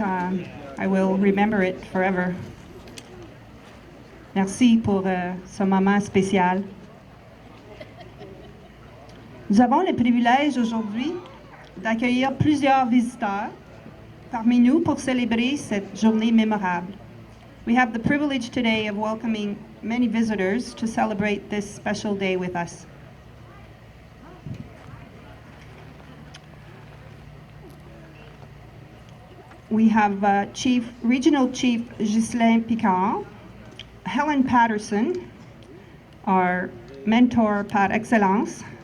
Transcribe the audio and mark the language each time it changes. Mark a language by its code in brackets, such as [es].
[en] I will remember it forever. [fr] Merci pour ce moment spécial. Nous avons le privilège aujourd'hui d'accueillir plusieurs visiteurs parmi nous pour célébrer cette journée mémorable. [en] We have the privilege today of welcoming many visitors to celebrate this special day with us. We have Regional Chief Ghislain Picard, Helen Patterson, our mentor par excellence.